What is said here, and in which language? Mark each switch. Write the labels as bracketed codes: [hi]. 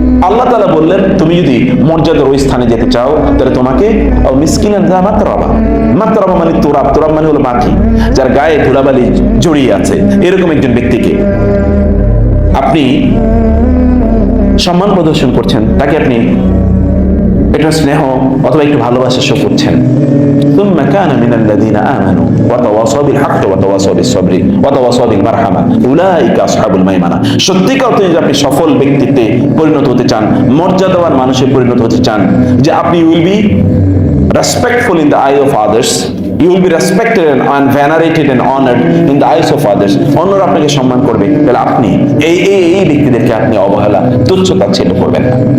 [bn] আল্লাহ তাআলা বললেন, তুমি যদি মর্যাদার ওই স্থানে যেতে চাও, তাহলে তোমাকে [ar] মিসকিনান যা মাতরাবা [bn] মানে তুরাব মানে হলো মাটি, যার গায়ে ধুলাবালি জড়িয়ে আছে, এরকম একজন ব্যক্তিকে আপনি সম্মান প্রদর্শন করছেন, তাকে আপনি একটু স্নেহ অথবা একটু ভালোবাসা শো করছেন। [ar] ثم كان من الذين آمنوا وتواصوا بالحق وتواصوا بالصبر وتواصوا بالمرحمة أولئك أصحاب الميمنة। [bn] সত্যিকার অর্থে যদি আপনি সফল ব্যক্তিত্বে পরিণত হতে চান, মর্যাদাবান মানুষে পরিণত হতে চান, যে আপনি [en] will be respectful in the eye of others, [bn] you will be respected and venerated and honored in the eyes of others, অন্যরা আপনাকে সম্মান করবে, তাহলে আপনি এই ব্যক্তিদেরকে আপনি অবহেলা, তুচ্ছতা ছেড়ে করবেন না।